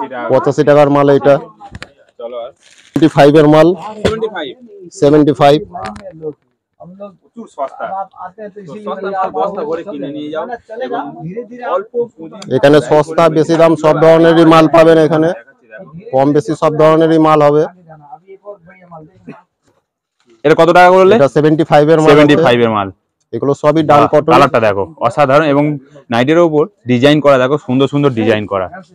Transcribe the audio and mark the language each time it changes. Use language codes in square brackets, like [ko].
[bn] 85 টাকার মাল এটা। চলো আর 75 এর মাল। 75 [hi] हम लोग [bn] প্রচুর সস্তা। [hi] आप आते हैं तो इसी [bn] বস্তা ভরে কিনে নিয়ে যাও। [hi] चलेगा धीरे धीरे [bn] অল্প পুঁজি। এখানে সস্তা বেশি দাম সব ধরনেরই মাল পাবেন। এখানে কম বেশি সব ধরনেরই মাল হবে। [hi] अभी एक और बढ़िया माल देखो। [bn] এটা কত টাকা বললে? এটা 75 এর মাল। 75 এর মাল। এগুলো সবই ডাল কটন। কালারটা দেখো অসাধারণ, এবং নাইটের উপর ডিজাইন করা দেখো, সুন্দর সুন্দর ডিজাইন করা।